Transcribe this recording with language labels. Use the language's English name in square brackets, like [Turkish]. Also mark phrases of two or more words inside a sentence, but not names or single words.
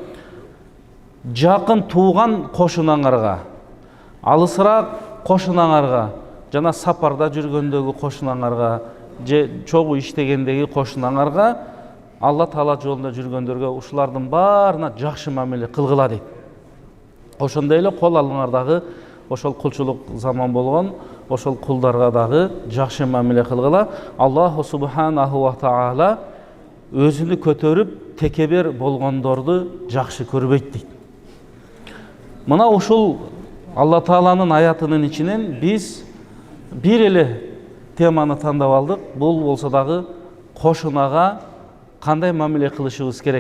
[Kyrgyz] Жакын тууган кошунаңарга, алысыраак кошунаңарга, жана сапарда жүргөндөгү кошунаңарга, же чогуу иштегендеги кошунаңарга, Алла Таала жолунда жүргөндөргө ушулардын баарына жакшы мамиле кылгыла дейт. Ошондой эле кол алыңар дагы ошол кулчулук заман болгон ошол кулдарга дагы жакшы мамиле кылгыла. [Arabic] الله سبحانه وتعالى [Kyrgyz] өзүнү көтөрүп текебер болгондорду жакшы көрбөйт дейт. Мына ушул Алла Тааланын аятынын ичинен биз бир эле теманы тандап алдык. Бул болсо дагы кошунага кандай мамиле кылышыбыз керек?